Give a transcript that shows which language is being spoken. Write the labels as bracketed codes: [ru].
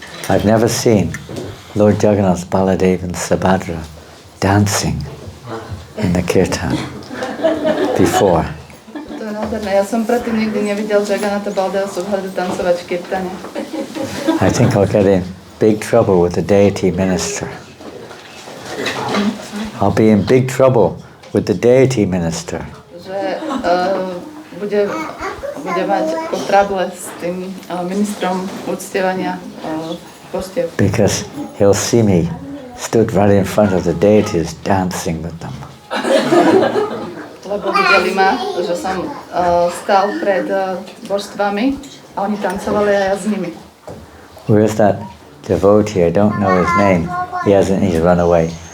[en] I've never seen Lord Jagannath, Baladev and Subhadra dancing in the kirtan before. [sk] To je nádherné. Ja som predtým nikdy nevidel Jagannatha Baldeva Subhadru tancovať v kirtane. [en] I think I'll get in big trouble with the deity minister. I'll be in big trouble with the deity minister. [sk] Že bude mať ako trable s tým ministrom uctievania postiev. [en] Because he'll see me stood right in front of the deities dancing with them. [sk] Lebo videli ma, že som stál pred božstvami a oni tancovali a ja s nimi. [en] Where's that devotee? I don't know his name. He's run away.